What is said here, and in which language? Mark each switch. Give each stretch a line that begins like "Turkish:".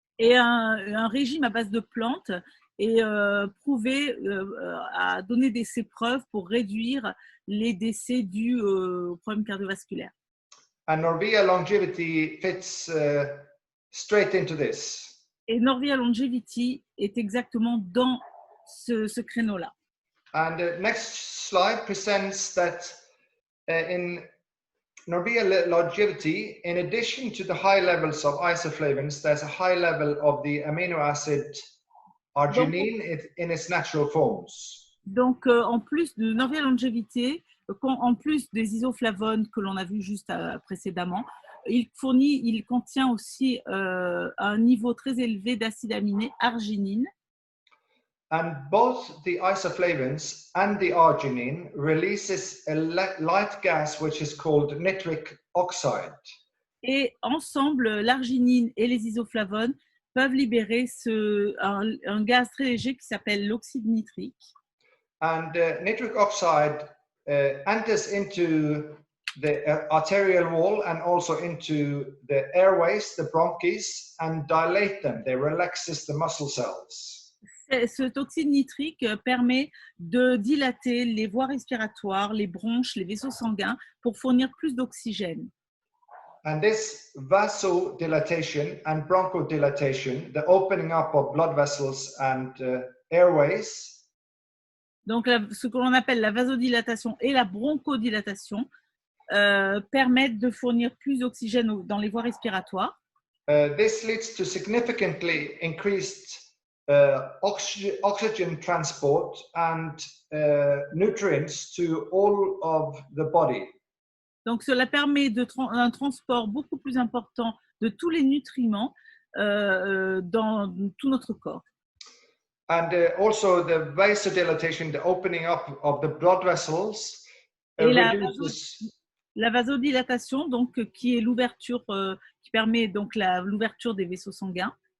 French: Et un régime à base de plantes est prouvé à donner ces preuves pour réduire les décès dus aux problèmes cardiovasculaires.
English: And Norvia longevity fits straight into this.
French: Et Norvia Longevity est exactement dans ce créneau-là.
English: And the next slide presents that in Norvia longevity, in addition to the high levels of isoflavones, there's a high level of the amino acid arginine in its natural forms.
French: Donc, en plus de Norvia Longevity, en plus des isoflavones que l'on a vu juste précédemment, il contient aussi un niveau très élevé d'acide aminé arginine.
English: And both the isoflavones and the arginine releases a light gas which is called nitric oxide.
French: Et ensemble, l'arginine et les isoflavones peuvent libérer un gaz très léger qui s'appelle l'oxyde nitrique.
English: And nitric oxide enters into the arterial wall and also into the airways, the bronchs, and dilate them. They relaxes the muscle cells.
French: Cet oxyde nitrique permet de dilater les voies respiratoires, les bronches, les vaisseaux sanguins pour fournir plus d'oxygène.
English: And this vasodilatation and bronchodilation, the opening up of blood vessels and airways.
French: Donc, ce que l'on appelle la vasodilatation et la bronchodilatation permettent de fournir plus d'oxygène dans les voies respiratoires.
English: This leads to significantly increased oxygen transport and nutrients to all of the body.
French: Donc, cela permet un transport beaucoup plus important de tous les nutriments dans tout notre corps.
English: And also the vasodilatation, the opening up of the blood vessels,
French: et la vasodilatation, donc qui est l'ouverture, qui permet donc l'ouverture des vaisseaux sanguins.